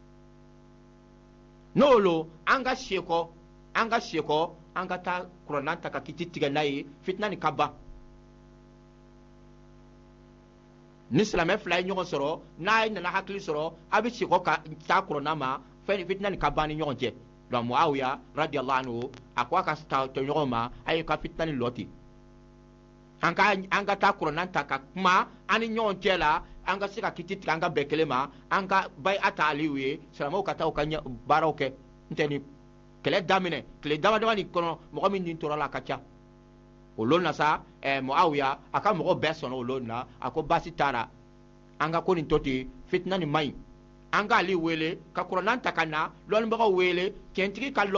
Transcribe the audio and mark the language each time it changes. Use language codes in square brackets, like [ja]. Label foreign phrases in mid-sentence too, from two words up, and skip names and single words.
[bm] n'o lo an ka sekɔ an ka taa kuranna ta ka kiti tigɛ n'a ye fitina nin ka ban ni silamɛ fila ye ɲɔgɔn sɔrɔ n'a nana hakili sɔrɔ a bɛ sekɔ ka taa kuranna ma fɛn fitina nin ka ban ni ɲɔgɔn cɛ donc Muawiya [ar] رضي الله عنه [bm] a ko a ka tɔɲɔgɔn ma a ye ka fitina nin lɔ ten an ka taa kuranna ta ka kuma an ni ɲɔgɔn cɛ la an ka se ka kiti tigɛ an ka bɛn kelen ma an ka bay'a ta Aliyu ye silamɛw ka taa u ka baaraw kɛ n'tɛ ni kɛlɛ daminɛ tile damadama nin kɔnɔ mɔgɔ min nin tora la a ka ca o lon na sa Muawiya a ka mɔgɔ bɛɛ sɔnna o lon na a ko baasi t'a la an ka ko nin to ten fitina nin man ɲi an ka Aliyu wele ka kuranna ta ka na lɔnnibagaw wele tiɲɛtigi ka